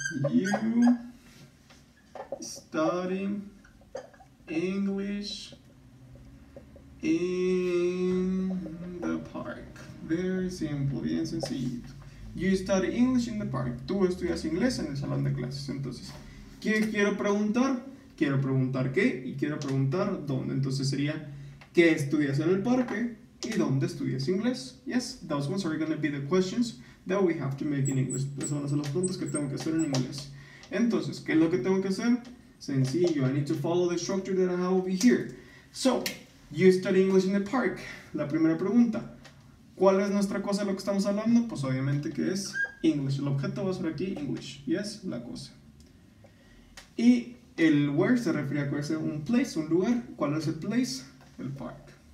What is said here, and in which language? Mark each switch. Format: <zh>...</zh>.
<en>You study English in the park. Very simple,</en> <es>bien sencillito.</es> <en>You study English in the park.</en> <es>Tú estudias inglés en el salón de clases. Entonces, ¿qué quiero preguntar? Quiero preguntar qué y quiero preguntar dónde. Entonces sería, ¿qué estudias en el parque? ¿Y dónde estudias inglés?</es> <en>Yes, those ones are going to be the questions that we have to make in English.</en> <es>Esas van a ser las preguntas que tengo que hacer en inglés. Entonces, ¿qué es lo que tengo que hacer?</es> <en>Sencillo, I need to follow the structure that I have over here. So, you study English in the park.</en> <es>La primera pregunta, ¿cuál es nuestra cosa de lo que estamos hablando? Pues obviamente que es English. El objeto va a ser aquí English. Yes, la cosa. Y el where se refiere a que es un place, un lugar. ¿Cuál es el place? El park.</es>